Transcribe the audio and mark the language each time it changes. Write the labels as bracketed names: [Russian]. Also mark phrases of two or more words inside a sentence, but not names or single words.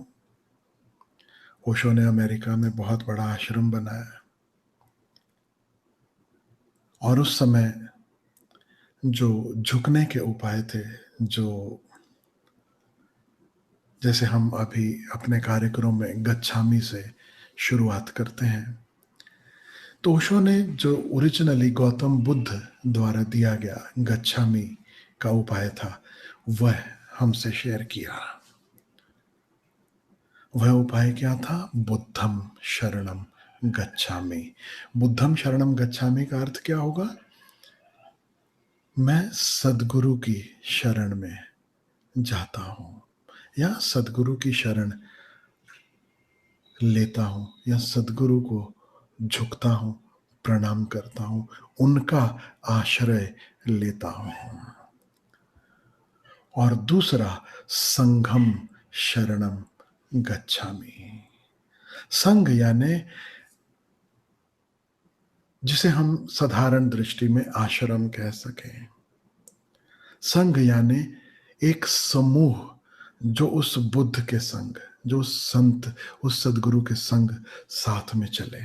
[Hindi] ओशो ने अमेरिका में बहुत बड़ा आश्रम बनाया, और उस समय जो झुकने के उपाय थे, जो जैसे हम अभी अपने कार्यक्रम में गच्छामी से शुरुआत करते हैं, तो ओशो ने जो ओरिजिनली गौतम बुद्ध द्वारा दिया गया गच्छामी का उपाय था, वह हमसे शेयर किया। वह उपाय क्या था? [Pali] बुद्धम शरणम गच्छामि। बुद्धम शरणम गच्छामि [Hindi] का अर्थ क्या होगा? मैं सदगुरु की शरण में जाता हूं, या सदगुरु की शरण लेता हूं, या सदगुरु को झुकता हूं, प्रणाम करता हूं, उनका आश्रय लेता हूं। और दूसरा, [Pali] संघम शरणम गच्छामि। [Hindi] संघ यानी जिसे हम साधारण दृष्टि में आश्रम कह सकें। संघ यानी एक समूह जो उस बुद्ध के संग, जो उस संत, उस सदगुरु के संग साथ में चले।